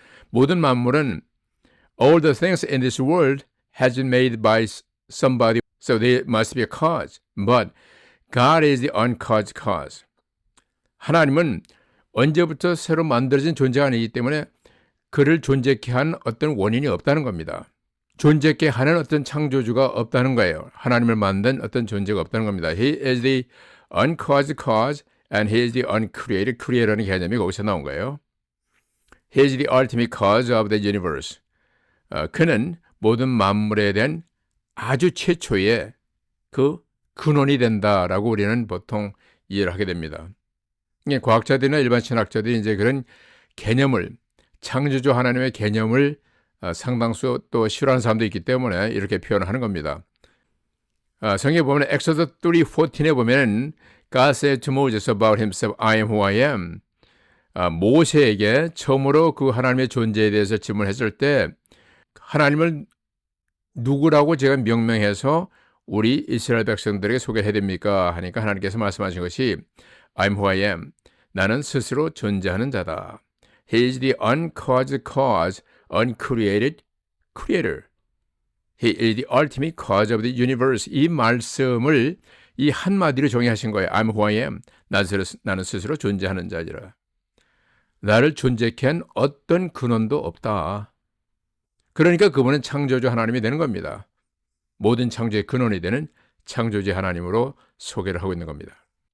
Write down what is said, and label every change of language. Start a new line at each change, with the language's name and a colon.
Korean: 모든 만물은
English: all the things in this world has been made by somebody, so there must be a cause. But God is the uncaused cause.
Korean: 하나님은 언제부터 새로 만들어진 존재가 아니기 때문에 그를 존재케 한 어떤 원인이 없다는 겁니다. 존재케 하는 어떤 창조주가 없다는 거예요. 하나님을 만든 어떤 존재가 없다는 겁니다.
English: He is the uncaused cause and he is the uncreated creator라는
Korean: 개념이 거기서 나온 거예요.
English: He is the ultimate cause of the universe.
Korean: 그는 모든 만물에 대한 아주 최초의 그 근원이 된다라고 우리는 보통 이해를 하게 됩니다. 과학자들이나 일반 신학자들이 이제 그런 개념을, 창조주 하나님의 개념을 상당수 또 싫어하는 사람도 있기 때문에 이렇게 표현을 하는 겁니다. 성경에 보면 엑소더 3:14에 보면
English: God said to Moses about himself, I am who I am.
Korean: 모세에게 처음으로 그 하나님의 존재에 대해서 질문했을 때 하나님을 누구라고 제가 명명해서 우리 이스라엘 백성들에게 소개해야 됩니까? 하니까 하나님께서 말씀하신 것이
English: I'm who I am.
Korean: 나는 스스로 존재하는 자다.
English: He is the uncaused cause, uncreated creator. He is the ultimate cause of the universe.
Korean: 이 말씀을 이 한마디로 정의하신 거예요.
English: I'm who I am.
Korean: 나는 스스로 존재하는 자지라. 나를 존재케 한 어떤 근원도 없다. 그러니까 그분은 창조주 하나님이 되는 겁니다. 모든 창조의 근원이 되는 창조주 하나님으로 소개를 하고 있는 겁니다.